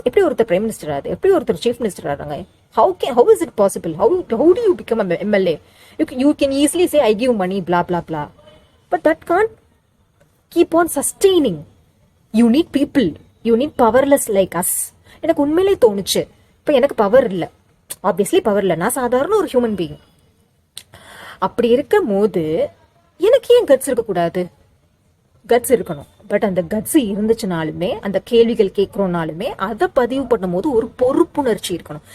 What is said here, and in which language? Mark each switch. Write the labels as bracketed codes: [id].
[ta] எப்படி ஒருத்தர் prime minister ஆகுது, எப்படி ஒருத்தர் சீஃப் மினிஸ்டர் ஆகிறாங்க? [en] How is it possible? How do you become a MLA? You can easily say I give money, blah blah blah, but that can't keep on sustaining. You need people, you need powerless like us. [ta] எனக்கு உண்மையிலே தோணுச்சு, இப்போ எனக்கு power இல்லை, obviously power இல்லை, நான் சாதாரண ஒரு ஹியூமன் பீயிங். அப்படி இருக்கும் போது எனக்கு ஏன் கட்ஸ் இருக்கக்கூடாது? கட்ஸ் இருக்கணும். பட் அந்த கட்ஸ் இருந்துச்சுனாலுமே, அந்த கேள்விகள் கேட்கிறோம்னாலுமே அதை பதிவு பண்ணும் போது ஒரு பொறுப்புணர்ச்சி இருக்கணும்.